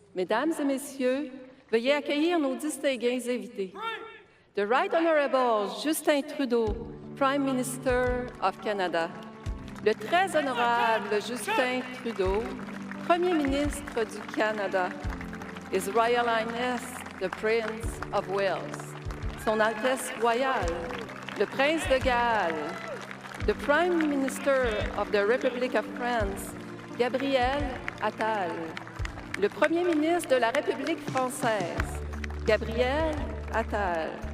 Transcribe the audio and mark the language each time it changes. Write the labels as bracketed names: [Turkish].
[French] Mesdames et messieurs, veuillez accueillir nos distingués invités. [English] The Right Honourable Justin Trudeau, Prime Minister of Canada. [French] Le très honorable Justin Trudeau, Premier ministre du Canada. [English] His Royal Highness, the Prince of Wales. [French] Son Altesse Royale, le Prince de Galles. [English] The Prime Minister of the Republic of France, Gabriel Attal. [French] Le Premier ministre de la République française, Gabriel Attal.